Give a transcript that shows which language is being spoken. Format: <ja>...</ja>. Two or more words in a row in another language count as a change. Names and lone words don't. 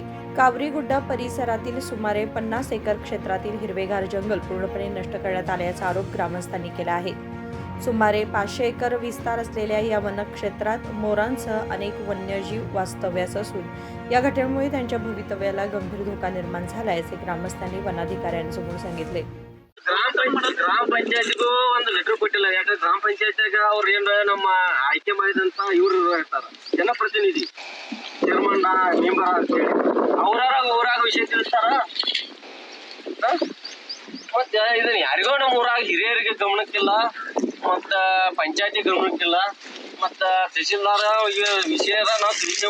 <mr>कावरीगुड्डा परिसरातील सुमारे 50 एकर क्षेत्रातील हिरवेगार जंगल पूर्णपणे नष्ट करण्यात आल्याचा आरोप ग्रामस्थांनी केला आहे. सुमारे 500 एकर विस्तार असलेल्या या वनक्षेत्रात मोरांसह अनेक वन्यजीव वास्तव्यास असून या घटनेमुळे त्यांच्या भवितव्याला गंभीर धोका निर्माण झाला असे ग्रामस्थांनी वनाधिकाऱ्यांसमोर सांगितले.</mr> <kn>ಗ್ರಾಮ ಪಂಚಾಯತಿಗೂ ಒಂದು ಲೆಟರ್ ಕೊಟ್ಟಿಲ್ಲ. ಯಾಕಂದ್ರೆ ಗ್ರಾಮ ಪಂಚಾಯತಿಯಾಗ ಅವ್ರು ಏನ್ ನಮ್ಮ ಆಯ್ಕೆ ಮಾಡಿದಂತ ಇವ್ರು ಇರ್ತಾರ ಜನಪ್ರತಿನಿಧಿ ಚೇರ್ಮನ್ ಮೆಂಬರ್ ಅಂತೇಳಿ ಊರಾಗ ವಿಷಯ ತಿಳಿಸ್ತಾರ. ಮತ್ತೆ ಇದನ್ನ ಯಾರಿಗೋ ನಮ್ಮ ಊರಾಗ ಹಿರಿಯರಿಗೆ ಗಮನಕ್ಕಿಲ್ಲ, ಮತ್ತ ಪಂಚಾಯತಿ ಗಮನಕ್ಕಿಲ್ಲ, ಮತ್ತ ತಹಸೀಲ್ದಾರ ವಿಷಯದ ನಾವು ತಿಳಿಸೇವು.</kn>